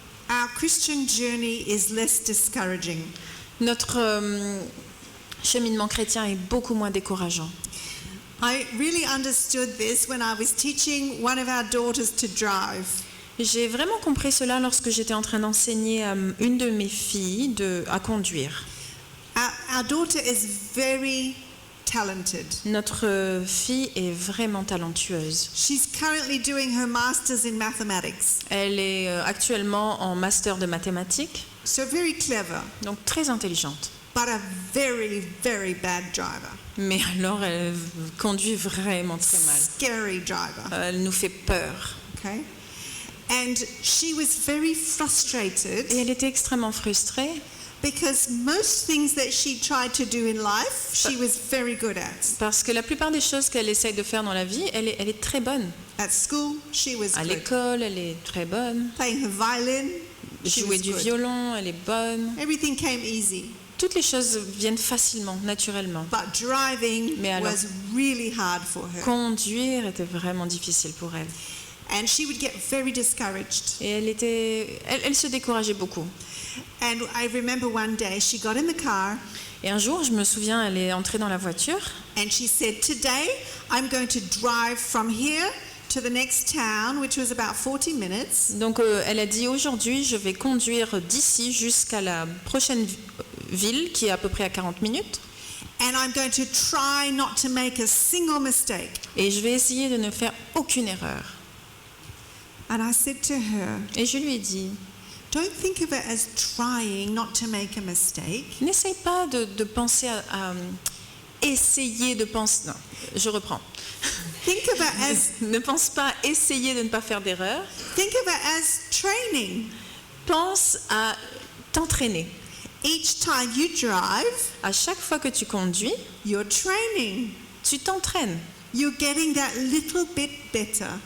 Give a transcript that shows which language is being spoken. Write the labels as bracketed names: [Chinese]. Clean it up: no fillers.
[English] our Christian journey is less discouraging. [French] notre cheminement chrétien est beaucoup moins décourageant. [English] I really understood this when I was teaching one of our daughters to drive. [French] J'ai vraiment compris cela lorsque j'étais en train d'enseigner à une de mes filles à conduire. [English] Our daughter is very talented. [French] Notre fille est vraiment talentueuse. [English] She's currently doing her master's in mathematics. [French] Elle est actuellement en master de mathématiques, [English] So very clever, [French] donc très intelligente. [English] but a very, very bad driver. [French] Mais alors, elle conduit vraiment très mal. [English] Scary driver. [French] Elle nous fait peur. [English] Okay? And she was very frustrated [French] Et elle était extrêmement frustrée [English] Because most things that she tried to do in life, she was very good at. [French] Parce que la plupart des choses qu'elle essaye de faire dans la vie, elle est très bonne. [English] At school, she was [French] À [English] good. [French] l'école, elle est très bonne. [English] Playing her violin, she [French] Jouer [English] was [French] du [English] good. [French] violon, elle est bonne. [English] Everything came easy. [French] Toutes les choses viennent facilement, naturellement. [English] But driving [French] Mais alors, [English] was really hard for her. [French] Conduire était vraiment difficile pour elle. [English] And she would get very discouraged. [French] Et elle se décourageait beaucoup. [English] And I remember one day she got in the car [French] Et un jour, je me souviens, elle est entrée dans la voiture [English] and she said, "Today I'm going to drive from here to the next town, which was about 40 minutes. [French] Donc elle a dit aujourd'hui je vais conduire d'ici jusqu'à la prochaine ville qui est à peu près à 40 minutes [English] And I'm going to try not to make a single mistake." [French] et je vais essayer de ne faire aucune erreur. [English] And I said to her, [French] Et je lui ai dit [English] "Don't think of it as trying not to make a mistake. [French] n'essaye pas de penser à essayer de penser. Non, je reprends. [English] Think of it as [French] Ne pense pas à essayer de ne pas faire d'erreur. [English] think of it as training. [French] Pense à t'entraîner. [English] Each time you drive, [French] À chaque fois que tu conduis, [English] you're training. [French] tu t'entraînes. [English] You're getting that little bit better."